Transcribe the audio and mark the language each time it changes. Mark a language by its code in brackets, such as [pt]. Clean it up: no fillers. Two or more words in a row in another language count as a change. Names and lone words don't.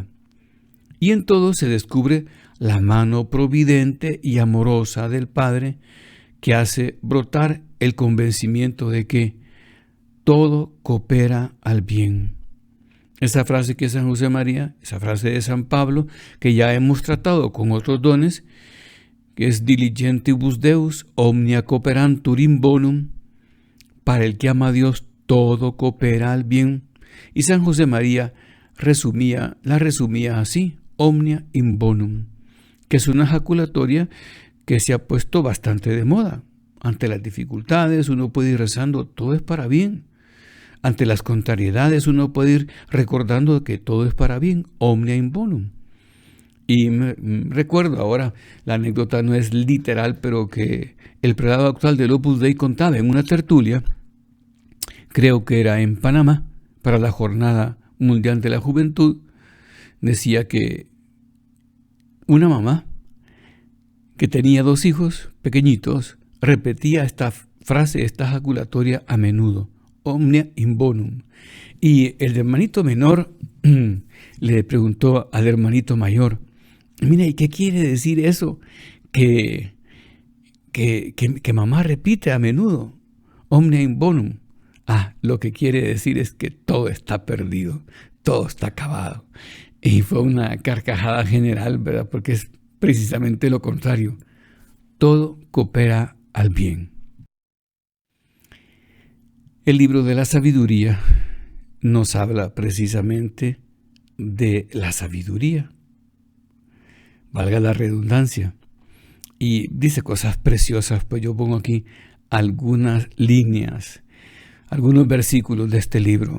[es] Y en todo se descubre la mano providente y amorosa del Padre que hace brotar el convencimiento de que todo coopera al bien. Esa frase que es San José María, esa frase de San Pablo, que ya hemos tratado con otros dones, que es [la] diligentibus Deus, omnia cooperantur in bonum, [es] para el que ama a Dios todo coopera al bien. Y San José María la resumía así, [la] omnia in bonum, [es] que es una ejaculatoria que se ha puesto bastante de moda. Ante las dificultades uno puede ir rezando, todo es para bien. Ante las contrariedades uno puede ir recordando que todo es para bien, [la] omnia in bonum. [es] Y recuerdo ahora, la anécdota no es literal, pero que el prelado actual del Opus Dei contaba en una tertulia, creo que era en Panamá, para la Jornada Mundial de la Juventud, decía que una mamá que tenía 2 hijos pequeñitos repetía esta frase, esta ejaculatoria a menudo, [la] omnia in bonum. [es] Y el hermanito menor le preguntó al hermanito mayor, mira, ¿y qué quiere decir eso? Que mamá repite a menudo, [la] omnia in bonum. [es] Lo que quiere decir es que todo está perdido, todo está acabado. Y fue una carcajada general, ¿verdad? Porque es precisamente lo contrario. Todo coopera al bien. El libro de la sabiduría nos habla precisamente de la sabiduría, valga la redundancia, y dice cosas preciosas, pues yo pongo aquí algunas líneas, algunos versículos de este libro.